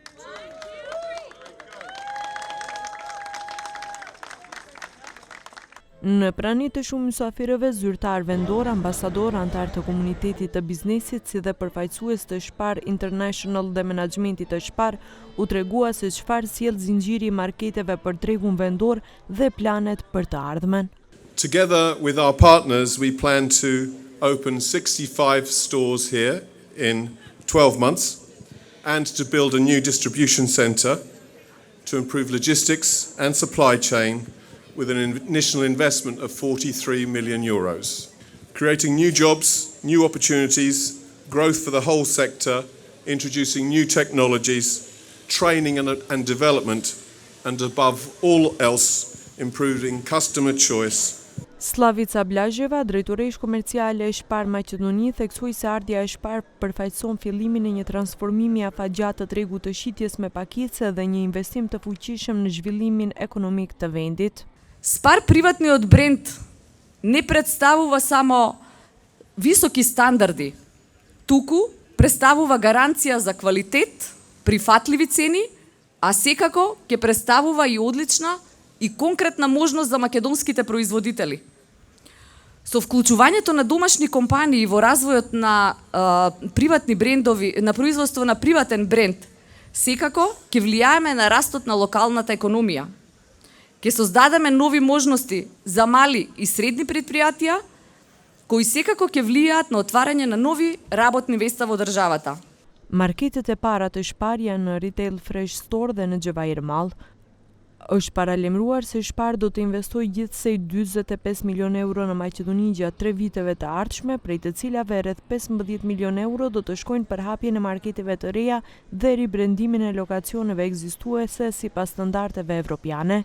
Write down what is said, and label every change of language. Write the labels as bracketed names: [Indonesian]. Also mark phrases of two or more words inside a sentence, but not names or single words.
[Albanian] Në prani të shumë mysafirëve, zyrtar vendor, ambasador, antar të komunitetit të biznesit, si dhe përfaqësues të Spar International dhe menaxhmentit të Spar, u tregua se çfarë sjell zinxhiri i marketeve për tregun vendor dhe planet për të ardhmen. [English] Together with our partners, we plan to open 65 stores here in 12 months and to build a new distribution center to improve logistics and supply chain with an initial investment of €43 million, creating new jobs, new opportunities, growth for the whole sector, introducing new technologies, training and development, and above all else, improving customer choice. [Albanian] Slavica Blazheva, drejtoresh komerciale e Spar Maqedoni, theksoi se ardhja e Spar përfaqëson fillimin e një transformimi afatgjatë të tregut të shitjes me pakicë dhe një investim të fuqishëm në zhvillimin ekonomik të vendit. [Macedonian] Spar приватниот бренд не представува само високи стандарди, туку представува гаранција за квалитет, прифатливи цени, а секако ќе представува и одлична и конкретна можност за македонските производители. Со вклучувањето на домашни компании во развојот на приватни брендови, на производство на приватен бренд, секако ќе влијаеме на растот на локалната економија. Ќе создадеме нови можности за мали и средни предпријатија, кои секако ќе влијаат на отварање на нови работни места во државата. [Albanian] Marketet e para të Spar janë në Retail Fresh Store dhe në Xhevair Mall. Është paralajmëruar se Spar do të investojë gjithsej €45 milion në Maqedoni gjatë 3 viteve të ardhshme, prej të cilave rreth €15 milion do të shkojnë për hapjen e marketeve të reja dhe ribrendimin e lokacioneve ekzistuese sipas standardeve evropiane.